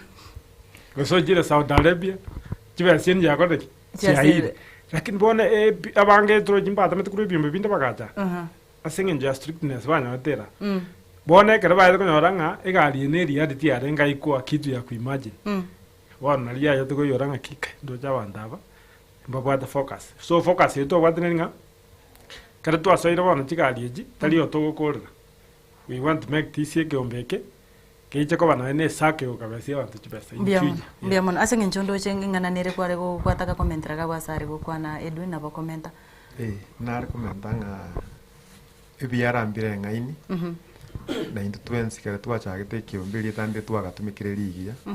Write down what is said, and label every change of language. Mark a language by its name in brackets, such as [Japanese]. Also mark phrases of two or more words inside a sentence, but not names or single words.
[Gusii] gosochire Saudi Arabia chibesa enye yakoreki chiaire lakini bono abange torochi mbatamete korwa ebiombe binde bagacha ase eng'encho ya strictness banyoretera bono ekero baete konyora ng'a egari ene reality yarenga ikwa kitu ya kuimagine bono nari yayo tokoiyora ng'a kika ndocha abanto aba mbabwate focus so focus yaito obwatene ng'a kero twasoire bono chigari echi tari otogokorera [English] we want to make this [Gusii] ekiombe eke keiche koba naye na esake gokabesia abanto chibesa mbia mono ase eng'encho ndoche ng'ang'ananire kware gobwata gakomentera gabasare gokwana Edwin nabo komenta nare komenta ng'a ebiarambire eng'aini na into twensi kare twachagete ekiombe rietande twagatumikire rigiya